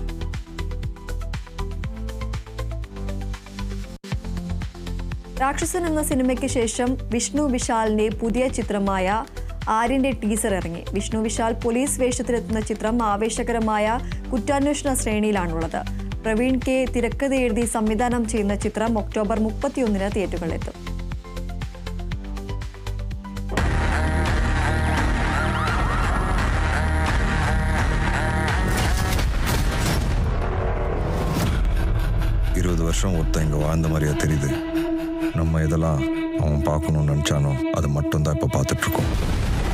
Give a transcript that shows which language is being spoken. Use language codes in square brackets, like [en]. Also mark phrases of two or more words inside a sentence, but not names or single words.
[ml] രാക്ഷസൻ എന്ന സിനിമയ്ക്ക് ശേഷം വിഷ്ണു വിശാലിന്റെ പുതിയ ചിത്രമായ ആര്യന്റെ ടീസർ ഇറങ്ങി. വിഷ്ണു വിശാൽ പോലീസ് വേഷത്തിലെത്തുന്ന ചിത്രം ആവേശകരമായ കുറ്റാന്വേഷണ ശ്രേണിയിലാണുള്ളത്. പ്രവീൺ K തിരക്കഥ എഴുതി സംവിധാനം ചെയ്യുന്ന ചിത്രം ഒക്ടോബർ 31 തിയേറ്ററുകളിലെത്തും. [ta] வருஷம் ஒருத்தன் இங்கே வாழ்ந்த மாதிரியா தெரியுது. நம்ம இதெல்லாம் அவன் பார்க்கணும்னு நினச்சானோ அது மட்டும்தான் இப்போ பார்த்துட்ருக்கோம்.